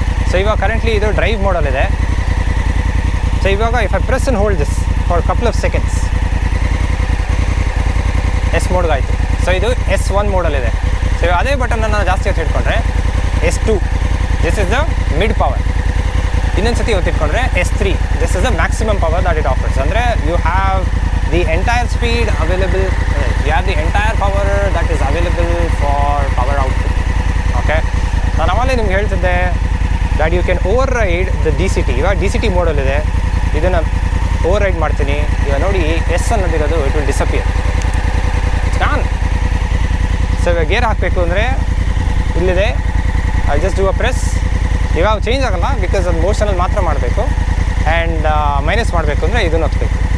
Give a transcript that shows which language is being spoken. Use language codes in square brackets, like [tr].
[kn] So ಇವಾಗ currently ಇದು drive ಮೋಡಲ್ಲಿದೆ. So ಇವಾಗ [en] if I press and hold this for couple of seconds, [kn] S ಮೋಡ್ಗಾಯಿತು. So ಇದು S1 ಮೋಡಲ್ಲಿದೆ. So ಅದೇ ಬಟನ್ನ ನಾನು ಜಾಸ್ತಿ ಹೊತ್ತು ಇಟ್ಕೊಂಡ್ರೆ S2, [en] This is the mid power. [kn] ಇನ್ನೊಂದು ಸತಿ ಹೊತ್ತಿಟ್ಕೊಂಡ್ರೆ S3, [en] This is the maximum power that it offers. [kn] ಅಂದರೆ [en] You have the entire speed available, you have the entire power that is available for power output. Okay, [kn] ನಾನು ಆವಾಗಲೇ ನಿಮ್ಗೆ ಹೇಳ್ತಿದ್ದೆ [en] that you can override the DCT. [kn] ಇವಾಗ DCT ಮೋಡಲ್ಲಿದೆ, ಇದನ್ನು override ಮಾಡ್ತೀನಿ. ಇವಾಗ ನೋಡಿ S ಅನ್ನೋದಿರೋದು [en] it will disappear, [kn] corn. So ಇವಾಗ ಗೇರ್ ಹಾಕಬೇಕು ಅಂದರೆ ಇಲ್ಲಿದೆ, [en] I just do a press. [kn] ಇವಾಗ ಚೇಂಜ್ ಆಗೋಲ್ಲ ಬಿಕಾಸ್ ಅದು ಮೋಷನಲ್ಲಿ ಮಾತ್ರ ಮಾಡಬೇಕು. ಆ್ಯಂಡ್ ಮೈನಸ್ ಮಾಡಬೇಕು ಅಂದರೆ ಇದನ್ನು ಹತ್ತಬೇಕು.